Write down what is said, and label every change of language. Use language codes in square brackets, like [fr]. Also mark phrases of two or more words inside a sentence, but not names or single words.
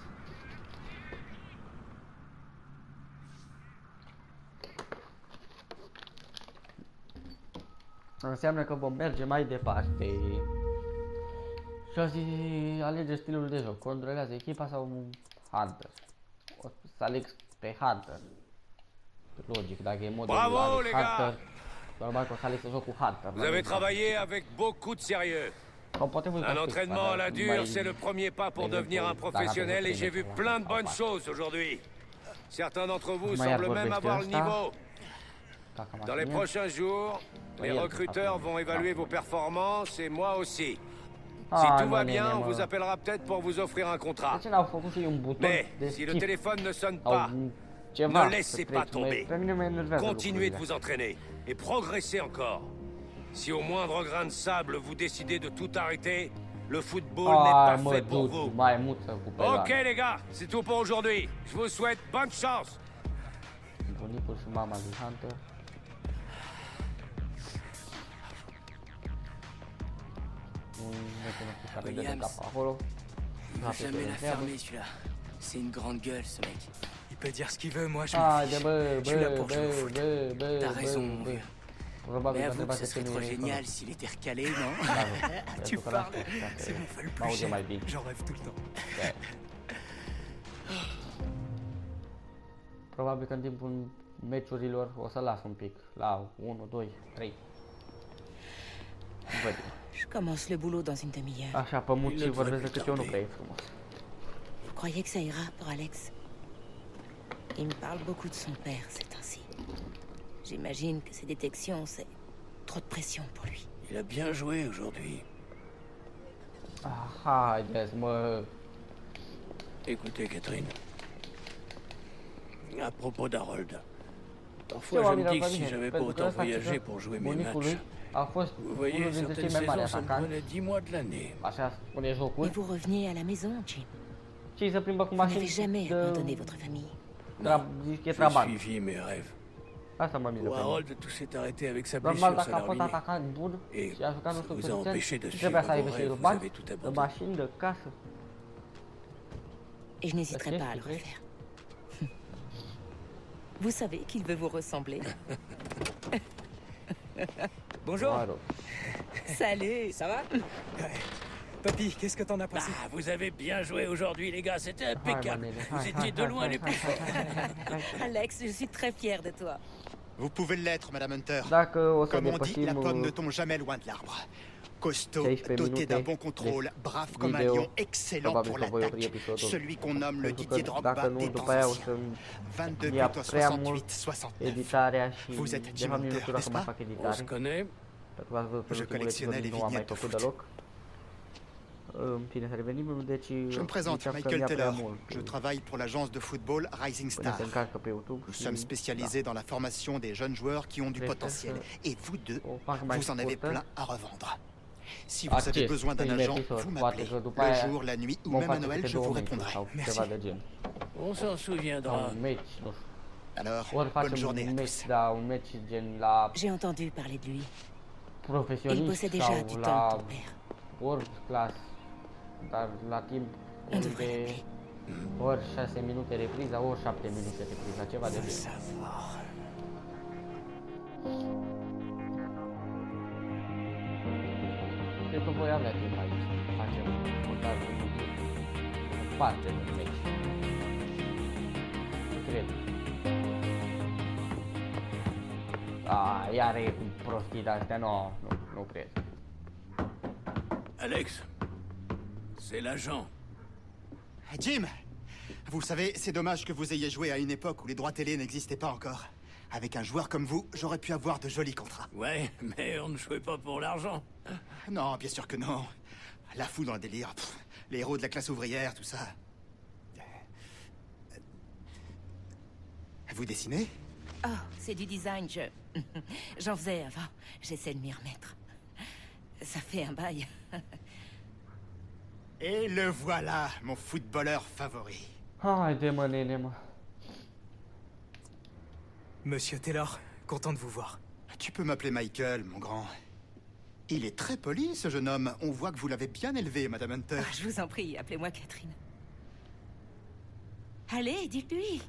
[ro] Înseamnă că vom merge mai departe. Și azi alege stilul de joc. Controlează echipa sau Hunter? O să aleg pe Hunter. Logic, dacă e modul Bravo, Hunter. [fr] les gars! [ro] Normal că o să aleg să joc cu Hunter. [fr] Vous avez travaillé avec beaucoup de sérieux. Un entraînement à la dure, c'est le premier pas pour devenir un professionnel et j'ai vu plein de bonnes choses aujourd'hui. Certains d'entre vous semblent même avoir le niveau. Dans les prochains jours, les recruteurs vont évaluer vos performances et moi aussi. Si tout va bien, on vous appellera peut-être pour vous offrir un contrat. Mais si le téléphone ne sonne pas, ne laissez pas tomber. Continuez de vous entraîner et progressez encore. Si au moindre grain de sable vous décidez de tout arrêter, le football n'est pas fait pour vous. Ok les gars, c'est tout pour aujourd'hui. Je vous souhaite bonne chance. [ro] Bunicul și mama lui Hunter. [fr] Williams, il va jamais la fermer celui-là. C'est une grande gueule ce mec. Il peut dire ce qu'il veut, moi je m'en fiche. Je suis là pour jouer au foot. T'as raison mon vieux. Mais avoue que ce serait trop génial s'il était recalé, non? Tu parles, c'est mon feu le plus cher. J'en rêve tout le temps. [ro] Probabil că în timpul meciurilor o să las un pic, la 1, 2, 3. Văd. [fr] Je commence le boulot dans une demi-heure. [ro] Așa, pământ și vorbesc decât eu nu prea e frumos. [fr] Vous croyez que ça ira pour Alex? Il me parle beaucoup de son père ces temps-ci. J'imagine que ces détections, c'est trop de pression pour lui. Il a bien joué aujourd'hui. [ro] Ah, haideți, mă... [fr] Écoutez, Catherine. À propos d'Harold. Parfois, je me dis que si j'avais pas autant voyagé pour jouer mes matchs, vous voyez, certaines saisons, ça me prenait 10 mois de l'année. [ro] Așa spune jocul. [fr] Et vous reveniez à la maison, Jim? [ro] Și se plimbă cu [fr] Vous n'avez [ro] mașini [fr] jamais abandonné votre famille. [ro] Zici că e [fr] J'ai [ro] trabant. [fr] suivi mes rêves. [ro] Asta mă miră [fr] Pour [ro] pe mine. [fr] Harold, tout s'est arrêté avec sa [ro] Normal, [fr] blessure, [ro] dacă [fr] ça [ro] a [fr] l'a [ro] fost [fr] ruiné. [ro] atacant bun [fr] Et [ro] și a jucat nu [fr] ça vous a empêché de [ro] suficient, [fr] suivre [ro] trebuia să [fr] vos [ro] aibă și [fr] rêves, [ro] el [fr] vous [ro] bani, [fr] avez tout [ro] de [fr] abandonné. [ro] mașini, de casă. [fr] Et je n'hésiterai pas à le refaire. Vous savez qu'il veut vous ressembler. Bonjour. [ro] Mă rog. [fr] Salut! Ça va? Papy, qu'est-ce que t'en as pensé? Ah, vous avez bien joué aujourd'hui, les gars, c'était [ro] Hai, [fr] impeccable. [ro] manele, [fr] Vous [ro] hai, [fr] étiez de [ro] hai, [fr] loin [ro] hai, [fr] les [ro] hai, [fr] plus [ro] hai, [fr] forts. [ro] hai, hai, hai. [fr] Alex, je suis très fière de toi. Vous pouvez l'être, Madame Hunter. [ro] Dacă o să [fr] Comme on dit, la [ro] depășim [fr] pomme ne tombe jamais loin de l'arbre. Costaud, [ro] 16 [fr] doté [ro] minute [fr] d'un bon contrôle, brave comme un [ro] video. [fr] lion, excellent [ro] Probabil [fr] pour [ro] că voi opri [fr] l'attaque. [ro] episodul. [fr] Celui qu'on nomme le [ro] Pentru [fr] Didier [ro] că [fr] Drogba [ro] dacă nu, [fr] des [ro] după [fr] temps [ro] aia o [fr] anciens. [ro] să [fr] 22 [ro] ia [fr] buts, [ro] prea [fr] 68, [ro] mult [fr] 69. [ro] editarea și [fr] Vous êtes [ro] de [fr] Jim [ro] fapt nici nu [fr] Hunter, [ro] știu dacă [fr] n'est-ce [ro] mai [fr] pas? [ro] fac [fr] On se [ro] editare. [fr] connaît. [ro] Pentru că ați văzut că [fr] Je [ro] ultimul [fr] collectionnais [ro] episod [fr] les [ro] nu am mai [fr] vignettes de [ro] făcut [fr] foot. [ro] deloc. În fine, să revenim, deci... [fr] Je me présente, Michael Teller. Je travaille pour l'agence de football Rising [ro] Până [fr] Star. [ro] se încarcă pe YouTube. [fr] Nous sommes spécialisés dans la formation des jeunes joueurs qui ont du potentiel. Et vous deux, vous en avez plein à revendre. Si vous avez besoin d'un agent, vous m'appelez. Le jour, la nuit ou même à Noël, je vous répondrai. [ro] Ceva de gen. [fr] On s'en [ro] Sau [fr] souviendra. [ro] un meci, nu știu. [fr] Alors, [ro] Ori [fr] bonne [ro] facem [fr] journée à [ro] un [fr] tous. [ro] meci, da, un meci gen la [fr] J'ai entendu parler de lui. Il [ro] profesionist [fr] possède déjà du [ro] sau [fr] temps, [ro] la [fr] ton père. [en] world class, [ro] dar la timp [fr] On devrait [ro] de [fr] l'appeler. [ro] ori 6 minute repriza, ori 7 minute repriza, ceva de gen. Cred că voi avea timp aici. Facem măcar o parte din meci. Cred. Iar e cu prostii de-astea, nu cred. [fr] Alex, c'est l'agent. Jim, vous savez, c'est dommage que vous ayez joué à une époque où les droits télé n'existaient pas encore. Avec un joueur comme vous, j'aurais pu avoir de jolis contrats. Ouais, mais on ne jouait pas pour l'argent. Non, bien sûr que non. La foule dans le délire. Pff, les héros de la classe ouvrière, tout ça. Vous dessinez? Oh, c'est du design, j'en faisais avant. J'essaie de m'y remettre. Ça fait un bail. Et le voilà, mon footballeur favori. [ro] Haide, mă, nene, mă. [fr] Monsieur Taylor, content de vous voir. Tu peux m'appeler Michael, mon grand. Il est très poli, ce jeune homme. On voit que vous l'avez bien élevé, Madame Hunter. Ah, je vous en prie, appelez-moi Catherine. Allez, dites-lui.